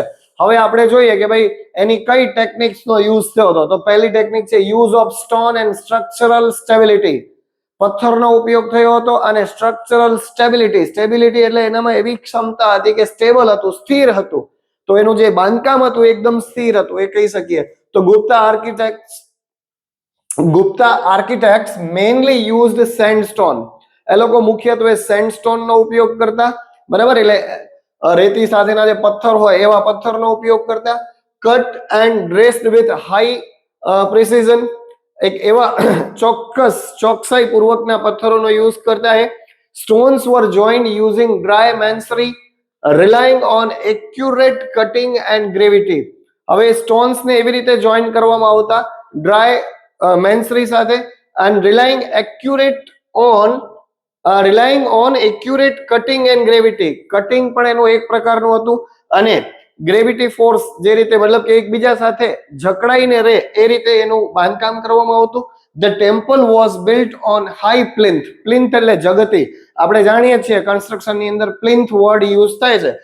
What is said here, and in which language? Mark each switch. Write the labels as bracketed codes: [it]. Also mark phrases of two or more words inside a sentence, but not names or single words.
[gu] હવે આપણે જોઈએ કે ભાઈ એની કઈ ટેકનિક્સનો યુઝ થયો હતો. તો પહેલી ટેકનિક છે [en] use of stone and structural stability. [gu] પથ્થરનો ઉપયોગ થયો હતો અને [en] structural stability. [gu] સ્ટેબિલિટી એટલે એનામાં એવી ક્ષમતા હતી કે સ્ટેબલ હતું, સ્થિર હતું. તો એનું જે બાંધકામ હતું એકદમ સ્થિર હતું, એ કહી શકીએ. [en] તો Gupta architects mainly used sandstone. [gu] એ લોકો મુખ્યત્વે સેન્ડસ્ટોન નો ઉપયોગ કરતા, બરાબર? એટલે રેતી સાથેના જે પથ્થર હોય એવા પથ્થરનો ઉપયોગ કરતા. [en] cut and dressed with high precision. [gu] એક એવા ચોકસાઈ પૂર્વકના પથ્થરોનો યુઝ કરતા. [en] The stones were joined using dry masonry relying on accurate cutting and gravity. [gu] હવે સ્ટોન્સ ને એવી રીતે જોઈન કરવામાં આવતા [en] dry masonry [gu] સાથે, [en] and relying on accurate cutting and gravity. [gu] કટિંગ પણ એનું એક પ્રકારનું હતું અને [en] gravity force [gu] જે રીતે, મતલબ કે એકબીજા સાથે જકડાઈને રહે એ રીતે એનું બાંધકામ કરવામાં આવતું. [en] The temple was built on high plinth. [gu] પ્લિન્થ એટલે જગતી. આપણે જાણીએ છીએ કન્સ્ટ્રક્શનની અંદર [en] plinth word use [gu] થાય છે.